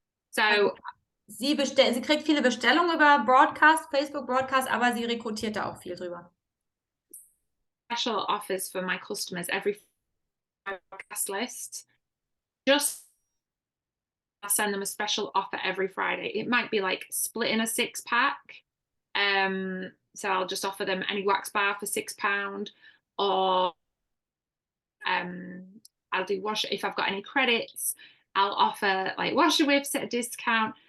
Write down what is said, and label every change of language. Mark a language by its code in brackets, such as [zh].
[de] So sie kriegt viele Bestellungen über Broadcast, Facebook Broadcast, aber sie rekrutiert da auch viel drüber. [en] Special offers for my customers every broadcast list. Just I'll send them a special offer every Friday. It might be like splitting a 6-pack. So I'll just offer them any wax bar for £6, or I'll do if I've got any credits, I'll offer like washer whips at a discount.